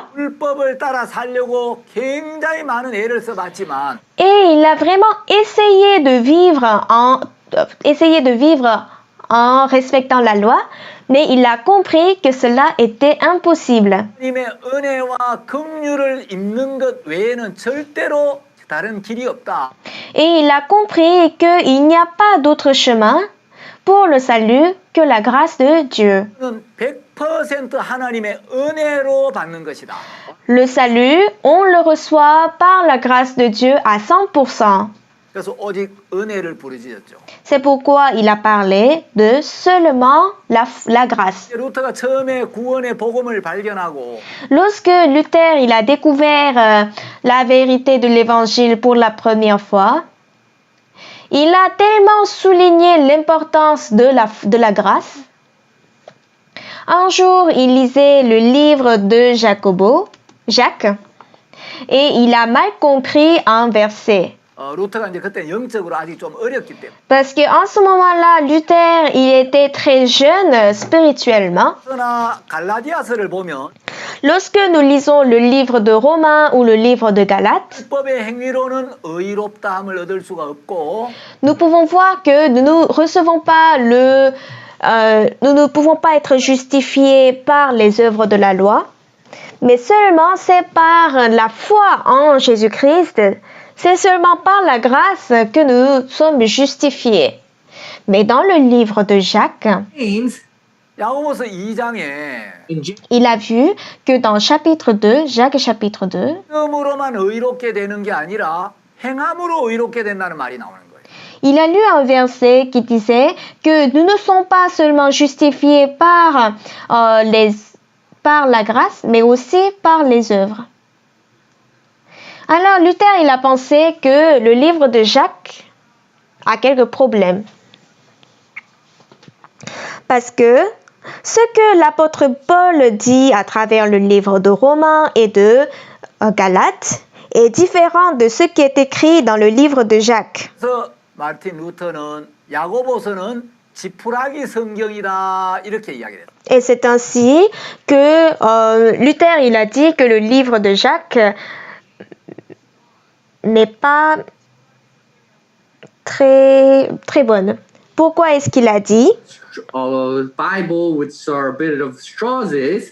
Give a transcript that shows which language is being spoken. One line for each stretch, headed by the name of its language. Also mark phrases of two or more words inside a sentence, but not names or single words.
Korean: 율법을 따라 살려고 굉장히 많은 애를 써봤지만
French: et il a vraiment essayé de vivre en respectant la loi, mais il a compris que cela était impossible.
Korean: 하나님의 은혜와 긍휼을 입는 것 외에는 절대로 다른 길이 없다.
French: Et il a compris qu'il n'y a pas d'autre chemin pour le salut que la grâce de Dieu.
Korean: 는 100% 하나님의 은혜로 받는 것이다.
French: Le salut, on le reçoit par la grâce de Dieu à 100%.
Korean: 그래서 오직 은혜를 부르짖었죠.
French: C'est pourquoi il a parlé de seulement la grâce.
Korean: 루터가 처음에 구원의 복음을 발견하고
French: Lorsque Luther il a découvert la vérité de l'évangile pour la première fois, il a tellement souligné l'importance de la grâce. Un jour, il lisait le livre de Jacques, et il a mal compris un verset.
Korean: 루터가 이제 그때 영적으로 아직 좀 어렸기 때문에
French: Parce qu'en ce moment-là, Luther, il était très jeune spirituellement.
Korean: 그러나 갈라디아서를 보면
French: Lorsque nous lisons le livre de Romains ou le livre de Galates,
Korean: 율법의 행위로는 의롭다함을 얻을 수가 없고
French: nous pouvons voir que nous ne recevons pas nous ne pouvons pas être justifiés par les œuvres de la loi, mais seulement c'est par la foi en Jésus-Christ, c'est seulement par la grâce que nous sommes justifiés. Mais dans le livre de Jacques, James,
Korean: 야고보서 2장에
English: in James
French: il a vu que dans chapitre 2, Jacques chapitre 2,
Korean: 믿음으로만 의롭게 되는 게 아니라 행함으로 의롭게 된다는 말이 나오는 거예요.
French: il a lu un verset qui disait que nous ne sommes pas seulement justifiés par la grâce, mais aussi par les œuvres. Alors Luther, il a pensé que le livre de Jacques a quelques problèmes. Parce que ce que l'apôtre Paul dit à travers le livre de Romains et de Galates est différent de ce qui est écrit dans le livre de Jacques.
Korean: 그래서 마르틴 루터는 야고보서는 지푸라기 성경이다 이렇게 이야기를 했어요.
French: Et c'est ainsi que Luther, il a dit que le livre de Jacques n'est pas très bonne. Pourquoi est-ce qu'il a dit?
English: Bible, which are a bit of straws, is